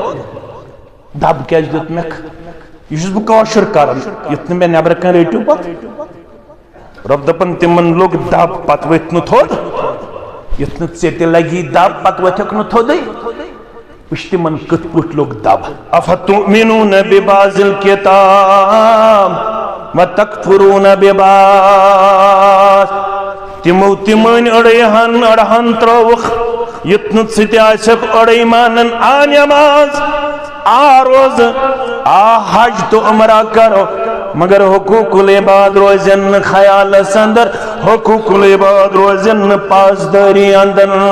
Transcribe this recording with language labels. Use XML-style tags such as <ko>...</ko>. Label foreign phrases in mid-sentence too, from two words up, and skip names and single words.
<ks>دب کیازِ دیُت مےٚ یہ چھُس بہٕ کٲشُر کران یُتھ نہٕ مےٚ نٮ۪برٕ کَنۍ رٔٹِو پتہٕ رۄب دپان تِمن لوٚگ دب پتہٕ ؤتھۍ نہٕ تھوٚد یُتھ نہٕ ژےٚ تہِ لگی دب پتہٕ ؤتھکھ نہٕ تھوٚدٕے وٕچھ تِمن کِتھ پٲٹھۍ لوٚگ دب</ks> <ar>افتؤمنون ببعض الکتاب وتکفرون ببعض</ar> <ks>تِمو تہِ مٲنۍ أڑہن أڑہن ترٲوُکھ یُتھ نہٕ ژٕ تہِ آسکھ أڑے مانن آ نٮ۪ماز آ روزٕ آ حج تو عمرہ کرو مگر</ks> <ar>حقوق العباد</ar> <ks>روزن نہٕ خیالس اندر</ks> <ar>حقوق العباد</ar> <ks>روزن نہٕ پاسدٲری اندر</ks>